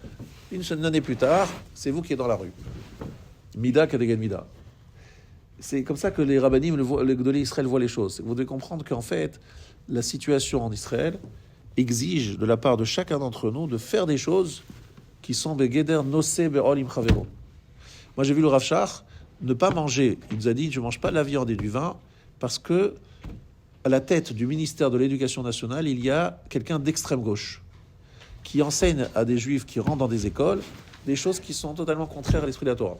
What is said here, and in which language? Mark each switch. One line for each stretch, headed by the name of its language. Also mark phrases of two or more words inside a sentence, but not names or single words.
French: Une année plus tard, c'est vous qui êtes dans la rue.
Hebrew: מידה כנגד מידה.
French: » C'est comme ça que les rabbinim, les Gdolei Israël voient les choses. Vous devez comprendre qu'en fait, la situation en Israël exige de la part de chacun d'entre nous de faire des choses qui sont
Hebrew: בגדר נושא בעול עם חברו.
French: Moi, j'ai vu le Rav Shach ne pas manger. Il nous a dit, je ne mange pas de la viande et du vin parce que à la tête du ministère de l'Éducation nationale, il y a quelqu'un d'extrême gauche qui enseigne à des juifs qui rentrent dans des écoles des choses qui sont totalement contraires à l'esprit de la Torah.